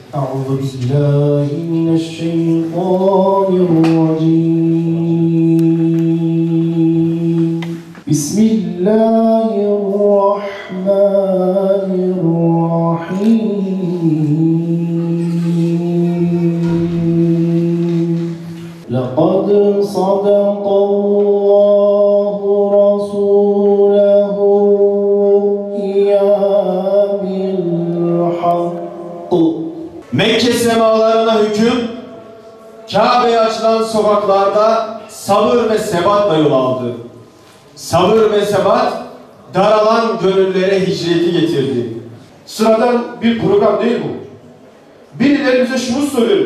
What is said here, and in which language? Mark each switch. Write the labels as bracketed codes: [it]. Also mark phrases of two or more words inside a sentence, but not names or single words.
[ar] أعوذ بالله من الشيطان الرجيم بسم الله الرحمن الرحيم لقد صدق الله رسوله الرؤيا بالحق. [tr] Mekke semalarına hüküm, Kabe'ye açılan sokaklarda sabır ve sebatla yol aldı. Sabır ve sebat, daralan gönüllere hicreti getirdi. Sıradan bir program değil bu. Birileri bize şunu soruyor.